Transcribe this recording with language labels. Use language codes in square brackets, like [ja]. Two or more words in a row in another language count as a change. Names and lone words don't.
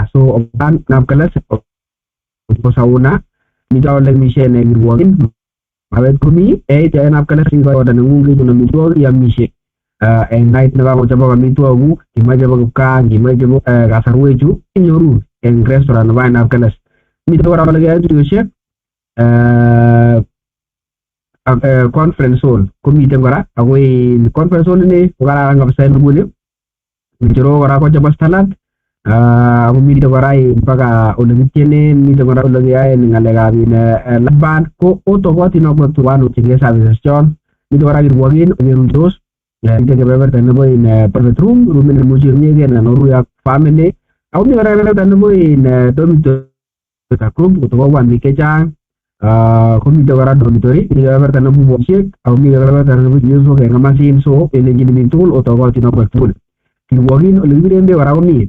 [kln] So nanab Kalas ko sauna mito ole mishen kirwogin. Mabet komi nanab Kalas ikoda neng'ung kechun amitwogik iamishe. En night nekakochobok amitwogik kimache chebo kipkaa, kimache chebo kasarwechu inyoru en restaurant nebo nanab Kalas. Miten kora ole keyoe tuiyosiek [en] conference hall [kln] komiten kora ako [en] conference hall [kln] ini ko kararan kabisa en nguni. Ng'echerok kora ko chebo Starland ako miten kora mpaka ole kityenen, miten kora ole keyoen ng'alekab [en] live band [kln] ko otokotin akobo tuwanutyingei services chon. Miten kora kirwogin okeruitos, miten kebeberta nebo [en] private room, [kln] roomit nemuche irunyegei anan oruye ak family. Ako mi kora kebeberta nebo [en] dormitory group [kln] kotokobwan biik chechang. Komiten kora dormitory, mi kebeberta nebo boisiek ako mi kebeberta nebo chepyosok en kamasin. So elenjini biik tugul otokotin akobo tugul. Kirwogin ole kibiren beek kora komi.